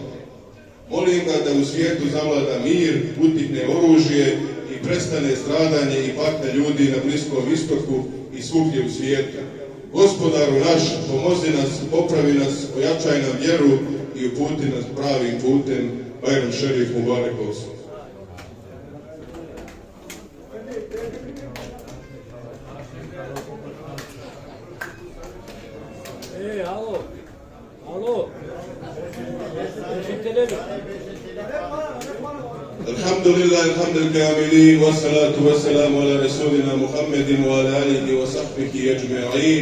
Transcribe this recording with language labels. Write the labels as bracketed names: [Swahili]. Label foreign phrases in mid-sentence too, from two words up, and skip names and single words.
[Bosnian] Molim ga da u svijetu zavlada mir, utihne oružje i prestane stradanje i patnja ljudi na Bliskom istoku i svugdje u svijetu. Gospodaru naš, pomozi nas, popravi nas, ojačaj nam vjeru i uputi nas pravim putem. [Turkish] Bajram Šerif Mubarek Olson. [Bosnian] Alo. [Arabic] الحمد لله، الحمد لله، والصلاة والسلام على رسولنا محمد وعلى آله وصحبه أجمعين.